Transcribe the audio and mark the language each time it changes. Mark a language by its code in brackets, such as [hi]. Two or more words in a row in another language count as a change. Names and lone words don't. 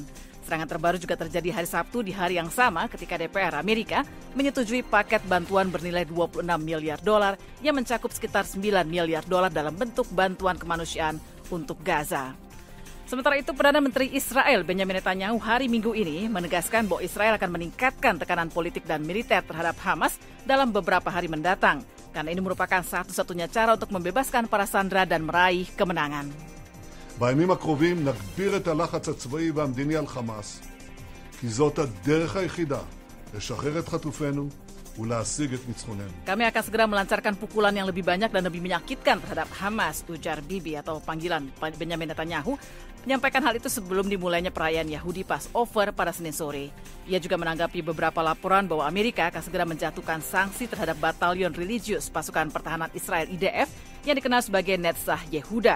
[id] Serangan terbaru juga terjadi hari Sabtu di hari yang sama ketika DPR Amerika menyetujui paket bantuan bernilai 26 miliar dolar yang mencakup sekitar 9 miliar dolar dalam bentuk bantuan kemanusiaan untuk Gaza. Sementara itu, Perdana Menteri Israel Benjamin Netanyahu hari Minggu ini menegaskan bahwa Israel akan meningkatkan tekanan politik dan militer terhadap Hamas dalam beberapa hari mendatang, karena ini merupakan satu-satunya cara untuk membebaskan para sandera dan meraih kemenangan. [he] בימים הקרובים נגביר את הלחץ הצבאי והמדיני על חמאס, כי זאת הדרך היחידה לשחרר את חטופינו ולהשיג את ניצחוננו. [id] Kami akan segera melancarkan pukulan yang lebih banyak dan lebih menyakitkan terhadap Hamas, ujar Bibi atau panggilan Benjamin Netanyahu, menyampaikan hal itu sebelum dimulainya perayaan Yahudi Passover pada Senin sore. Ia juga menanggapi beberapa laporan bahwa Amerika akan segera menjatuhkan sanksi terhadap batalion religius pasukan pertahanan Israel IDF yang dikenal sebagai Netzach Yehuda.